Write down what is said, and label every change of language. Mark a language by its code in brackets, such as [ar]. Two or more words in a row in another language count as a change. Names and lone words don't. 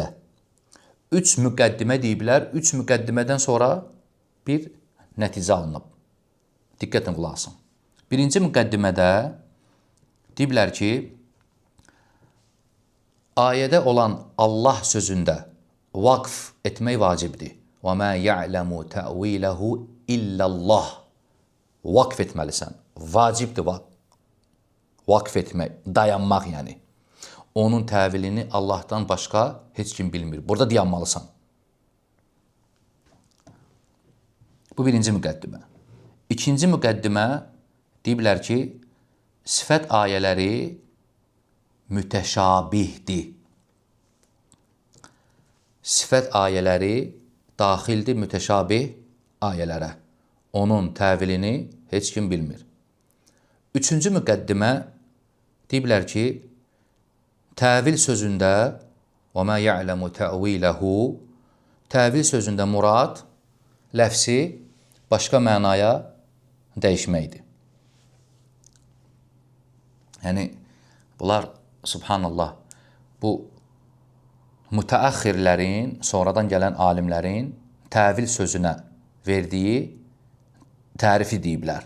[az] 3 müqəddimə deyiblər, 3 müqəddimədən sonra bir nəticə alınıb. Diqqətlə qulaq asın. Birinci müqəddimədə deyiblər ki, ayədə olan Allah sözündə vaqf etmək vacibdir. [ar] وَمَا يَعْلَمُ تَأْوِيلَهُ إِلَّا اللّٰهِ. [az] Vaqf etməlisən. Vacibdir vaqf etmək, dayanmaq yəni. Onun təvilini Allahdan başqa heç kim bilmir. Burada dayanmalısan. Bu birinci müqəddimə. İkinci müqəddimə deyiblər ki, sifət ayələri mütəşabihdir. Sifət ayələri daxildir mütəşabih ayələrə. Onun təvilini heç kim bilmir. Üçüncü müqəddimə deyiblər ki, təvil sözündə [ar] وَمَا يَعْلَمُ تَأْوِيلَهُ [az] təvil sözündə murad, ləfsi başqa mənaya dəyişməkdir. Yəni, bunlar, subhanallah, bu mütəəxxirlərin, sonradan gələn alimlərin təvil sözünə verdiyi tərifi deyiblər.